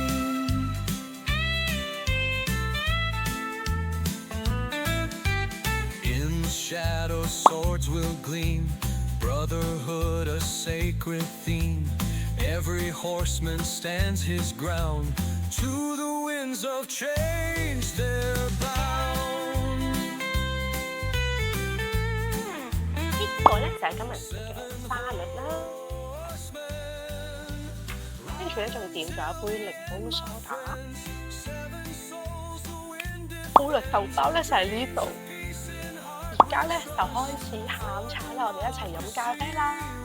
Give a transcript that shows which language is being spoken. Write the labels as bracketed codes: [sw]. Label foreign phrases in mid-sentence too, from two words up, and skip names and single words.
[en] In the shadows swords will gleam, brotherhood a sacred theme, every horseman stands his ground, to the winds of change they're bound. [yue] 呢個咧就係今日食嘅沙律啦，跟住咧仲點咗一杯檸檬梳打，好啦，豆包咧就喺呢度，而家咧就開始下午茶啦，我哋一齊飲咖啡啦。